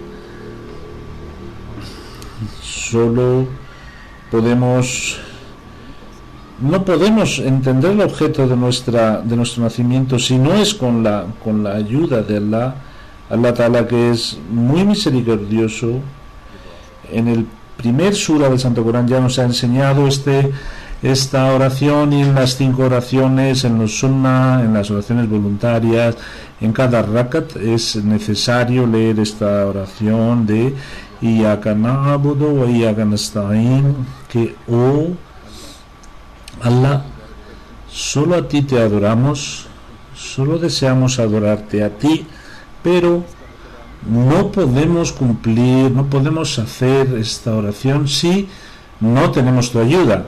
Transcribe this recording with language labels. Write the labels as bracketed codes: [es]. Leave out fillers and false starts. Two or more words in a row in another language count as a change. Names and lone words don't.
[es] Solo no podemos entender el objeto de nuestro nacimiento si no es con la ayuda de [ar] الله تعالى, [es] que es muy misericordioso. En el primer sura del Santo Corán ya nos ha enseñado esta oración, y en las 5 oraciones, en los sunnah, en las oraciones voluntarias, en cada rakat es necesario leer esta oración de [ar] إياك نعبد وإياك نستعين, [es] que Allah, solo a ti te adoramos, solo deseamos adorarte a ti, pero no podemos cumplir, no podemos hacer esta oración si no tenemos tu ayuda.